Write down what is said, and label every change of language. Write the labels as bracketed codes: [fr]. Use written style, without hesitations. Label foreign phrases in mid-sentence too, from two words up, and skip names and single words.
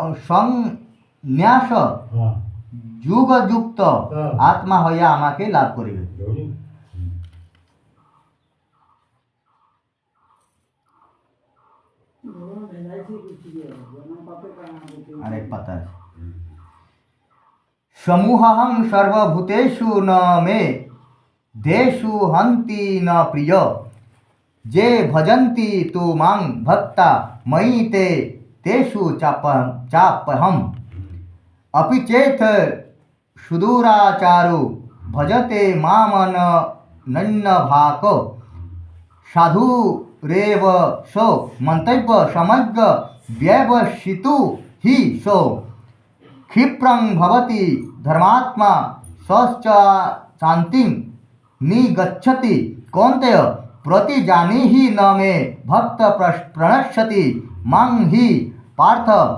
[bn] সংন্যাস হ্যাঁ যুগযুক্ত আত্মা হইয়া আমাকে লাভ করিবে। গুরু আরেক পাতা আছে, [sa] समोऽहं सर्वभूतेषु न मे द्वेष्योऽस्ति न प्रियः, ये भजन्ति तु मां भक्त्या मयि ते तेषु चाप्यहम्, अपि चेत् सुदूराचारु भजते मामनन्यभाको, साधुरेव सो मन्तव्य समग्र व्यवसितु हि सो, क्षिप्रं भवति धर्मात्मा सश्च शान्तिं निगच्छति, कौन्तेय प्रतिजानीहि न मे भक्त प्रणश्यति मां हि पार्थ